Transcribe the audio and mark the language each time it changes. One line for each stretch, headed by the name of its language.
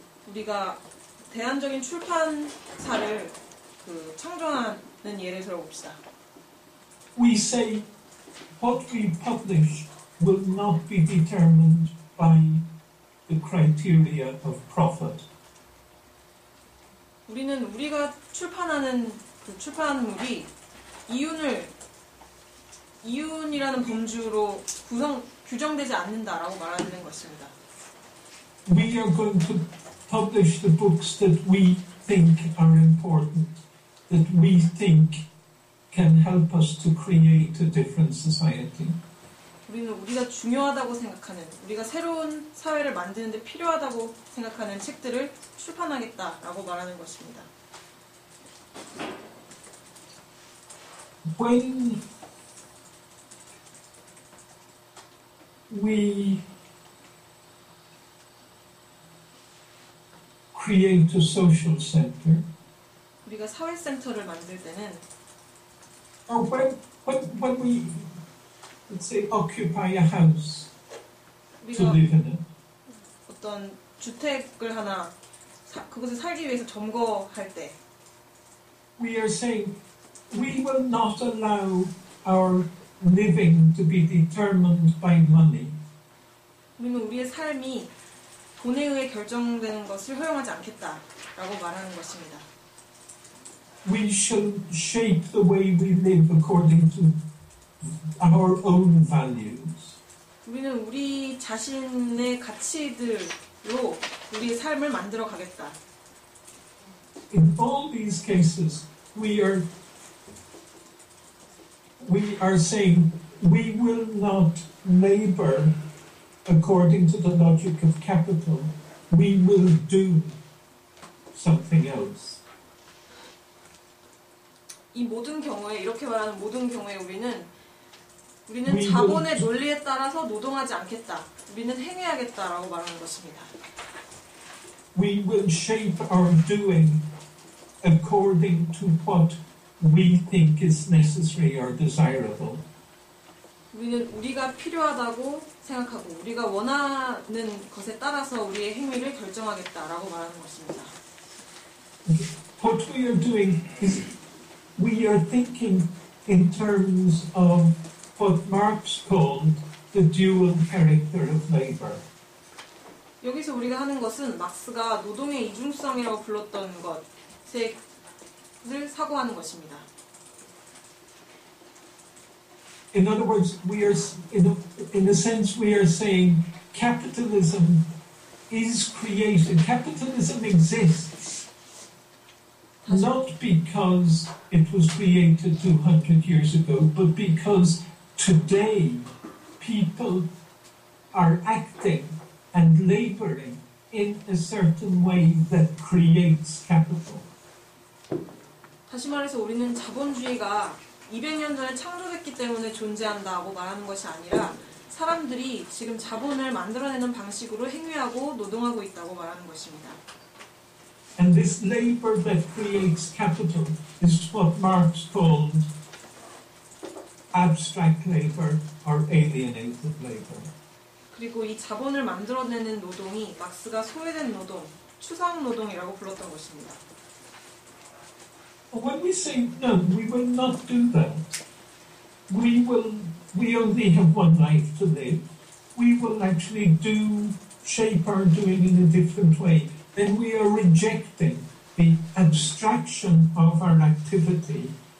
Korean: 우리가 대안적인 출판사를 창조하는 예를 들어봅시다.
English: we say what we publish will not be determined by the criteria of profit.
Korean: 우리는 우리가 출판하는 그 출판물이 이윤이라는 범주로 규정되지 않는다라고 말하는 것입니다.
English: We are going to publish the books that we think are important, that we think can help us to create a different society.
Korean: 우리는 우리가 중요하다고 생각하는, 우리가 새로운 사회를 만드는 데 필요하다고 생각하는 책들을 출판하겠다라고 말하는 것입니다.
English: When we create a social center,
Korean: 우리가 사회센터를 만들 때는
English: or when we, let's say, occupy a house to live in it,
Korean: 어떤 주택을 하나 그곳에 살기 위해서 점거할 때
English: we are saying we will not allow our living to be determined by money.
Korean: 우리는 우리의 삶이 돈에 의해 결정되는 것을 허용하지 않겠다라고 말하는 것입니다.
English: We shall shape the way we live according to our own values.
Korean: 우리는 우리 자신의 가치들로 우리의 삶을 만들어 가겠다.
English: In all these cases, we are saying we will not labor according to the logic of capital. We will do something else.
Korean: 이 모든 경우에, 이렇게 말하는 모든 경우에 우리는 우리는 자본의 논리에 따라서 노동하지 않겠다. 우리는 행위하겠다라고 말하는 것입니다.
English: We will shape our doing according to what we think is necessary or desirable.
Korean: 우리는 우리가 필요하다고 생각하고 우리가 원하는 것에 따라서 우리의 행위를 결정하겠다라고 말하는 것입니다.
English: What we are doing is we are thinking in terms of what Marx called the dual character of labor.
Korean: 여기서 우리가 하는 것은 막스가 노동의 이중성이라고 불렀던 것을 사고하는 것입니다.
English: In other words, we are, in a sense, we are saying capitalism is created. Capitalism exists not because it was created 200 years ago, but because today people are acting and laboring in a certain way that creates capital.
Korean: 다시 말해서 우리는 자본주의가 200년 전에 창조됐기 때문에 존재한다고 말하는 것이 아니라 사람들이 지금 자본을 만들어내는 방식으로 행위하고 노동하고 있다고 말하는 것입니다.
English: And this labor that creates capital is what Marx called abstract labor or alienated labor.
Korean: 그리고 이 자본을 만들어내는 노동이 막스가 소외된 노동, 추상 노동이라고 불렀던 것입니다.
English: When we say no, we will not do that. We only have one life to live. We will actually shape our doing in a different way. Then we are rejecting the abstraction of our activity.